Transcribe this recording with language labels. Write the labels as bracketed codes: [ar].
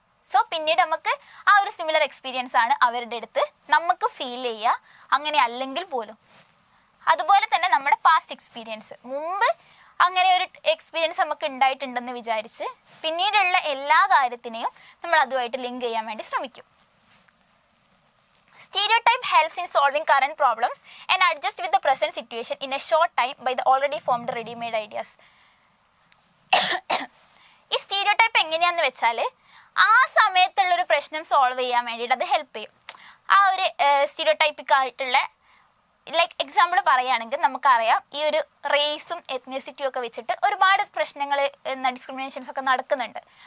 [ml] So പിന്നീട് നമുക്ക് ആ ഒരു സിമിലർ എക്സ്പീരിയൻസ് ആണ് അവരുടെ അടുത്ത് നമുക്ക് ഫീൽ ചെയ്യുക, അങ്ങനെ അല്ലെങ്കിൽ പോലും. അതുപോലെ തന്നെ നമ്മുടെ പാസ്റ്റ് എക്സ്പീരിയൻസ്, മുമ്പ് അങ്ങനെ ഒരു എക്സ്പീരിയൻസ് നമുക്ക് ഉണ്ടായിട്ടുണ്ടെന്ന് വിചാരിച്ച് പിന്നീടുള്ള എല്ലാ കാര്യത്തിനെയും നമ്മൾ അതുമായിട്ട് ലിങ്ക് ചെയ്യാൻ വേണ്ടി ശ്രമിക്കും. [en] Stereotype helps in solving current problems and adjust with the present situation in a short time by the already formed ready-made ideas. [ml] ഈ സ്റ്റീരിയോടൈപ്പ് എങ്ങനെയാണെന്ന് വെച്ചാൽ ആ സമയത്തുള്ളൊരു പ്രശ്നം സോൾവ് ചെയ്യാൻ വേണ്ടിയിട്ട് അത് ഹെൽപ്പ് ചെയ്യും. ആ ഒരു സ്റ്റീരിയോടൈപ്പിക് ആയിട്ടുള്ള ലൈക്ക് എക്സാമ്പിൾ പറയുകയാണെങ്കിൽ നമുക്കറിയാം ഈ ഒരു റേസും എത്നിസിറ്റിയും ഒക്കെ വെച്ചിട്ട് ഒരുപാട് പ്രശ്നങ്ങൾ ഡിസ്ക്രിമിനേഷൻസ് ഒക്കെ നടക്കുന്നുണ്ട്.